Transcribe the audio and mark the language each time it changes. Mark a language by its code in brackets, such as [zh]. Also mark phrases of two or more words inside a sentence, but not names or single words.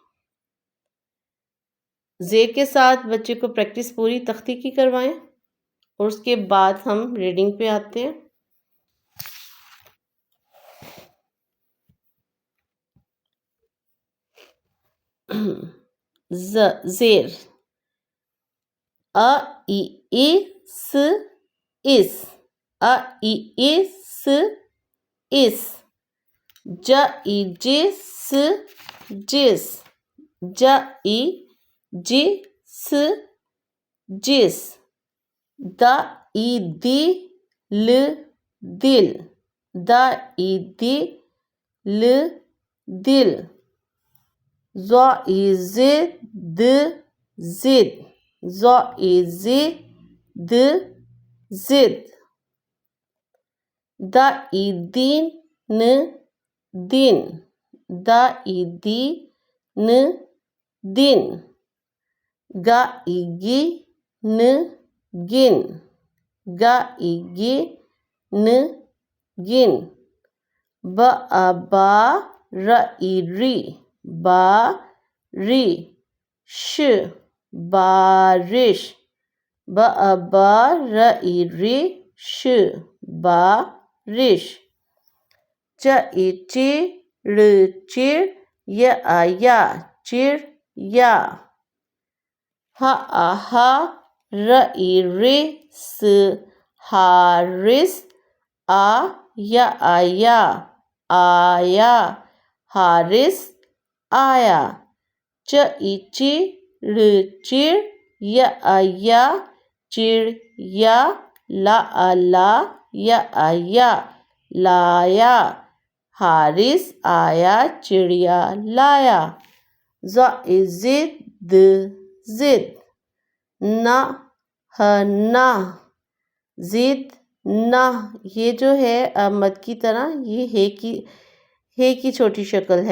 [ur] زیر کے ساتھ بچے کو پریکٹس پوری تختی کی کروائیں، اور اس کے بعد ہم ریڈنگ پہ آتے ہیں. ज़ेर। अ, ای، س، اِس، ا، ای، س، اِس, ج، ای, جس، جس، ج، ای، جس، جس، د, ای، دی، ل، دل، د، ای، دی، ل، دل، ز، ای، د، ضد، ز، ای، د، ضد, د، ای, دین، ن، دن، د، ای، دی، ن، دن، گ, ای، گی، ن، گن، گ، ای، گی، ن، گن، ب، آ، با، ر، ای, ری، با، ری، ش، بارش، ب، آ، با، ر، ای، ری، ش، بارش، چ، ای، چی، ڑ، چڑ، ی, آ، یا، چڑیا، ہ، آ، ہا، ر، ای, रिस, حارث، آ، یا، آیا، آیا، حارث، آیا, چ، ای، چی، ڑ، چڑ، ی، آ، یا، چڑیا، لا، آ، لا, یا، آ، یا، لایا، حارث آیا، چڑیا لایا، ز، ای، ضد, ضد، ن، ہ، نا، ضد، نا، یہ جو ہے مد کی طرح یہ ہے کی چھوٹی شکل ہے.